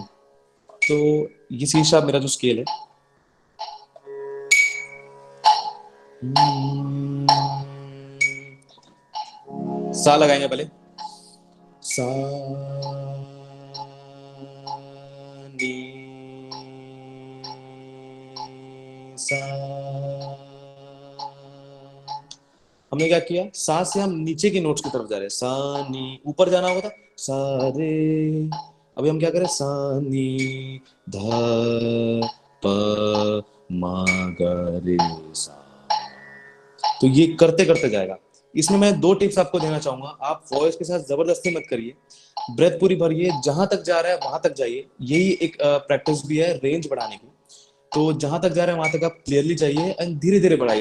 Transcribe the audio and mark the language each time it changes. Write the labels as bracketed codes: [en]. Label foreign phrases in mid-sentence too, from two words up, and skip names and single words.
[hi] तो ये [en] C sharp [hi] मेरा जो स्केल है, सा लगाएंगे पहले, सा नी सा। हमने क्या किया, सा से हम नीचे के नोट्स की तरफ जा रहे हैं, सा नी, ऊपर जाना होगा था सा रे। अभी हम क्या करें, सा नी ध प म ग रे सा। तो ये करते करते जाएगा। इसमें मैं 2 टिप्स आपको देना चाहूंगा, आप वॉइस के साथ जबरदस्ती मत करिए, ब्रेथ पूरी भरिए, जहां तक जा रहा है वहां तक जाइए। यही एक प्रैक्टिस भी है रेंज बढ़ाने की। तो जहां तक जा रहे हैं वहां तक आप क्लियरली जाइए एंड धीरे धीरे बढ़ाइए।